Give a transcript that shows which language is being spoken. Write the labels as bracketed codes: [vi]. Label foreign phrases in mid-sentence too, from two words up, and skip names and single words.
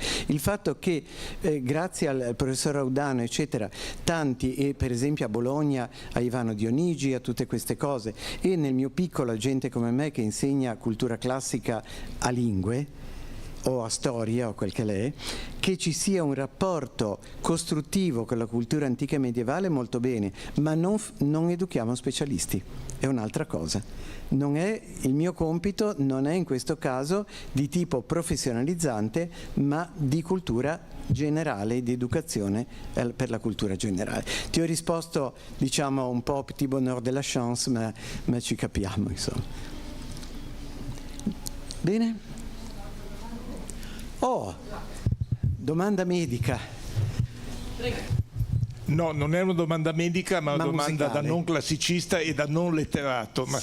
[it] Il fatto che grazie al professor Raudano eccetera, tanti, e per esempio a Bologna a Ivano Dionigi, a tutte queste cose, e nel mio piccolo gente come me che insegna cultura classica a lingue o a storia o quel che l'è, che ci sia un rapporto costruttivo con la cultura antica e medievale, molto bene, ma non educhiamo specialisti, è un'altra cosa. Il mio compito non è in questo caso di tipo professionalizzante, ma di cultura generale, di educazione per la cultura generale. Ti ho risposto, diciamo, un po' [fr] petit bonheur de la chance, [it] ma ci capiamo, insomma. Bene? Oh, domanda medica. No, non è una domanda medica, ma una domanda musicale. da non classicista e da non letterato, ma